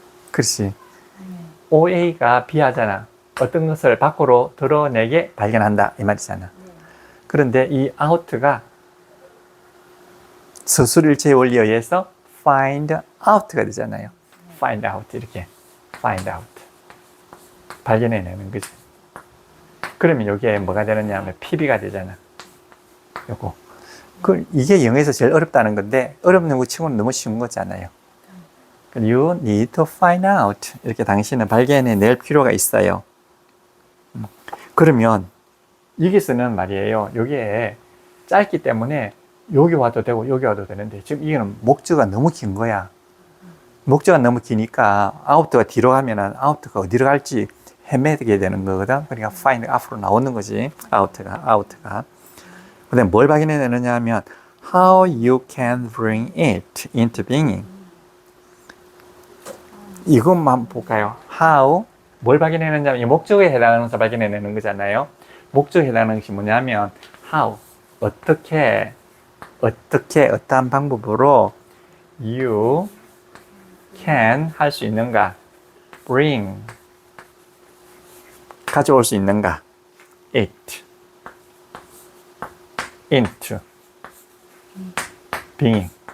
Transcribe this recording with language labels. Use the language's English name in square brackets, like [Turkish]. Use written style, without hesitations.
[Korean] 그렇지. OA가 B 하잖아. 어떤 것을 밖으로 드러내게 발견한다 이 말이잖아. 그런데 이 out가 서술일체의 원리에 의해서 find out가 되잖아요. find out 이렇게 find out 발견해내는 거지. 그러면 이게 뭐가 되느냐 하면 PB가 되잖아. 요거. 이게 영어에서 제일 어렵다는 건데 어렵는 거 치고는 너무 쉬운 거잖아요. [English] You need to find out. [Korean] 이렇게 당신은 발견해낼 필요가 있어요. 그러면 여기서는 말이에요. 여기에 짧기 때문에 여기 와도 되고 여기 와도 되는데 지금 이거는 목적어가 너무 긴 거야. 목적어가 너무 기니까 out가 뒤로 가면은 out가 어디로 갈지 헤매게 되는 거거든. 그러니까 find 앞으로 나오는 거지. out가. 그다음에 뭘 발견해내느냐 하면 [English] how you can bring it into being. [Korean] 이것만 볼까요? how 뭘 발견해내느냐 이 목적어에 해당하는 것을 발견해내는 거잖아요. 목적어에 해당하는 것이 뭐냐면 how 어떻게 어떠한 방법으로 you can 할 수 있는가 bring 가져올 수 있는가 [English] it into being.